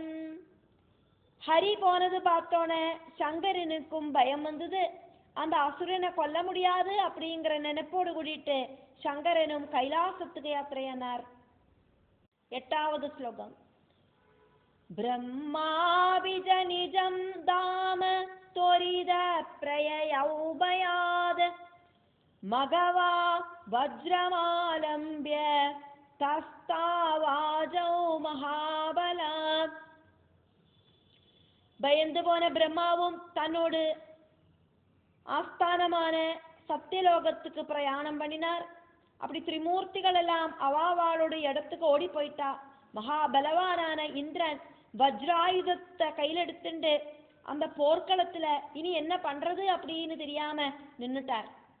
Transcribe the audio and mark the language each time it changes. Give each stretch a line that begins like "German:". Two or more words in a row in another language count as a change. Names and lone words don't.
Tamil: ஹரி போனது பார்த்தோன்னே சங்கரனுக்கும் பயம் வந்தது. அந்த அசுரனை கொல்ல முடியாது அப்படிங்கிற நினைப்போடு கூடிட்டு சங்கரனும் கைலாசத்துக்கு யாத்திரையானார். 8வது ஸ்லோகம்.
Sanskrit: ब्रह्मापि निजं धाम त्वरिद प्रययौभयाद मगवा वज्रमालम्ब्य तस्तावाजौ महाबलः
Tamil: பயந்து போன பிரம்மாவும் தன்னோடு ஆஸ்தானமான சத்தியலோகத்துக்கு பிரயாணம் பண்ணினார். அப்படி திரிமூர்த்திகள் எல்லாம் அவாவாளோட இடத்துக்கு ஓடி போயிட்டா. மகாபலவானான இந்திரன் வஜ்ராயுதத்தை கையில் எடுத்துட்டு அந்த போர்க்களத்துல இனி என்ன பண்றது அப்படின்னு தெரியாம நின்னுட்டார்.